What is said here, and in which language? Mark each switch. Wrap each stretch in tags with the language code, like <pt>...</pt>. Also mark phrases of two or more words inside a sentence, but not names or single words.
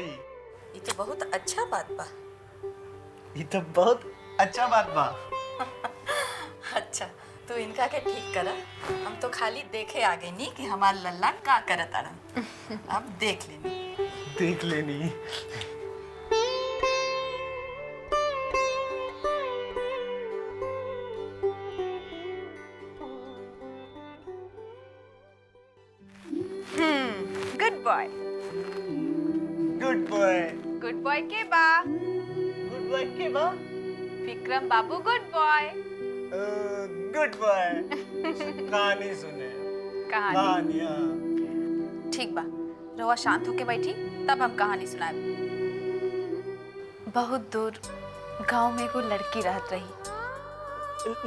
<bho>ये तो बहुत अच्छा बात बा। ये तो बहुत अच्छा बात बा। अच्छा, तू इनका के ठीक करा। हम तो खाली देखे आ गए नी कि हमार लल्ला का करत आरन। अब देख लेनी। देख लेनी।</bho> <en>good boy. good boy. good boy</en> <bho>के बा?</bho> <en>good boy</en> <bho>के बा? विक्रम बाबू</bho> <en>good boy. good boy.</en> <bho>कहानी सुने। कहानियाँ। ठीक बा, रवा शांत होके बैठी, तब हम कहानी सुनाए। बहुत दूर गांव में एगो लड़की रहत रही।</bho>